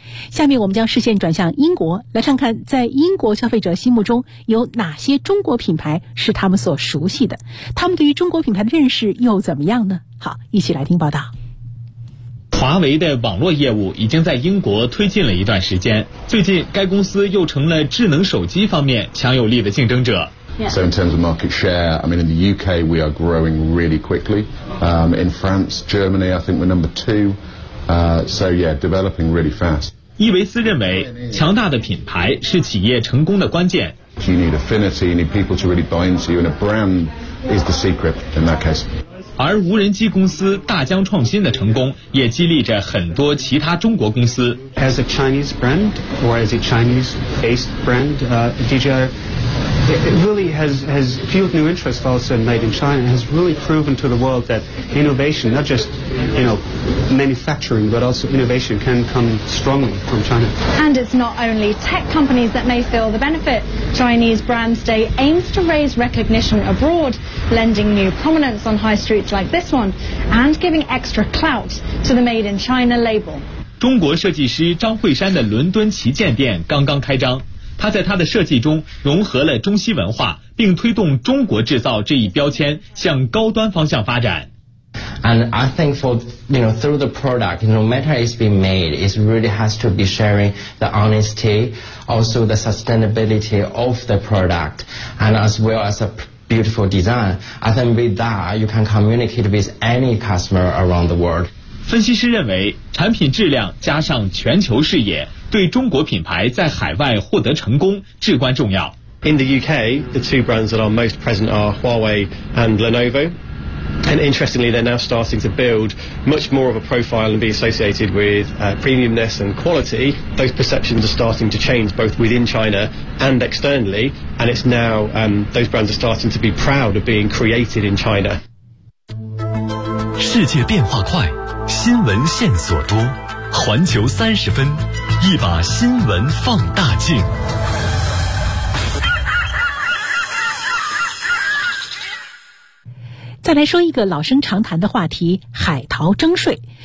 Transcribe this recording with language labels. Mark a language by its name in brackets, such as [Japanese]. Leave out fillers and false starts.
[Chinese] 下面我们将视线转向英国，来看看在英国消费者心目中有哪些中国品牌是他们所熟悉的，他们对于中国品牌的认识又怎么样呢？好，一起来听报道。华为的网络业务已经在英国推进了一段时间，最近该公司又成了智能手机方面强有力的竞争者。 [English] So in terms of market share, I mean in the UK we are growing really quickly. In France, Germany, I think we're number two. Developing really fast. [Chinese] 伊维斯认为，强大的品牌是企业成功的关键。 [English] You need affinity, you need people to really buy into you, and a brand is the secret in that case. [Chinese] 而无人机公司大疆创新的成功也激励着很多其他中国公司。 [English] As a Chinese brand or as a Chinese based brand, DJI really has fueled new interest also in made in China, has really proven to the world that innovation, not just you know manufacturing but also innovation can come strongly from China. And it's not only tech companies that may feel the benefit. Chinese Brands Day aims to raise recognition abroad, lending new prominence on high streetLike this one, and giving extra clout to the Made in China label. [Chinese] 中国设计师张惠山的伦敦旗舰店刚刚开张，他在他的设计中融合了中西文化，并推动中国制造这一标签向高端方向发展。 [English] And I think for you know through the product, no matter it's been made, it really has to be sharing the honesty, also the sustainability of the product, and as well as a. Beautiful design. I think with that, you can communicate with any customer around the world. [Chinese] 分析师认为，产品质量加上全球视野，对中国品牌在海外获得成功至关重要。 [English] In the UK, the two brands that are most present are Huawei and Lenovo. And interestingly, they're now starting to build much more of a profile and be associated with premiumness and quality. Those perceptions are starting to change both within China and externally, and it's now those brands are starting to be proud of being created in China. [Chinese] 世界变化快，新闻线索多，环球三十分，一把新闻放大镜。再来说一个老生常谈的话题，海淘征税。